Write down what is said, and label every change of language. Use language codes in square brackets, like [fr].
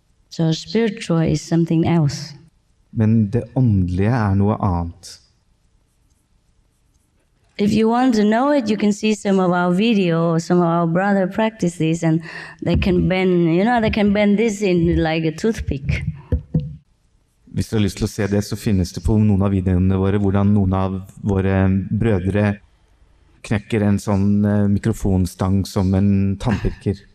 [en] So spiritual is something else. [no] Men det åndelige er noe annet. [en] If you want to know it, you can see some of our video, some of our brother practices, and they can bend, they can bend this in like a toothpick. [no] Hvis du har lyst til å se det, så finnes det på noen av videoene våre, hvordan noen av våre brødre knekker en sånn mikrofonstang som en tannpirker.